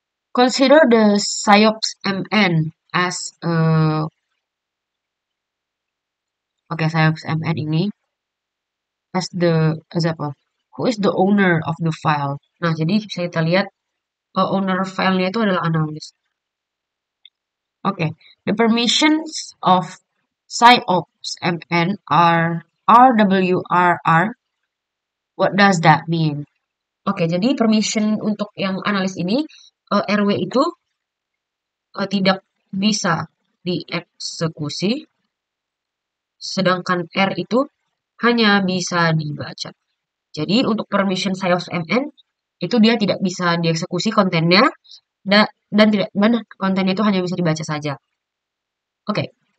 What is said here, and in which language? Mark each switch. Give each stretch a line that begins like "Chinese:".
English: Consider the SIOPS MN as SIOPS MN ini as apa? Who is the owner of the file?
Indonesian: Nah, jadi bisa kita lihat owner filenya itu adalah analyst.
English: Okay, the permissions of SIOPS MN are RWRR. What does that mean?
Indonesian: Oke, jadi permission untuk yang analis ini RW itu tidak bisa dieksekusi, sedangkan R itu hanya bisa dibaca. Jadi untuk permission SIOPS MN itu dia tidak bisa dieksekusi kontennya dan tidak kontennya itu hanya bisa dibaca saja. Oke.